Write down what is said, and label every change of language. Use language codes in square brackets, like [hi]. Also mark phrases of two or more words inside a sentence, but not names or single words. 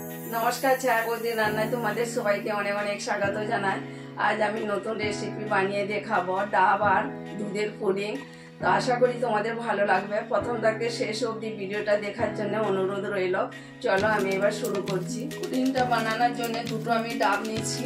[bn] নমস্কার চা বৌদি রান্নায় তোমাদের সবাইকে অনেক অনেক স্বাগত জানাই। আজ আমি নতুন রেসিপি বানিয়ে দেখাবো ডাব আর দুধের পুডিং। তো আশা করি তোমাদের ভালো লাগবে। প্রথম থেকে শেষ অব্দি ভিডিওটা দেখার জন্য অনুরোধ রইল। চলো আমি এবার শুরু করছি। পুডিংটা বানানোর জন্য দুটো আমি ডাব নিয়েছি।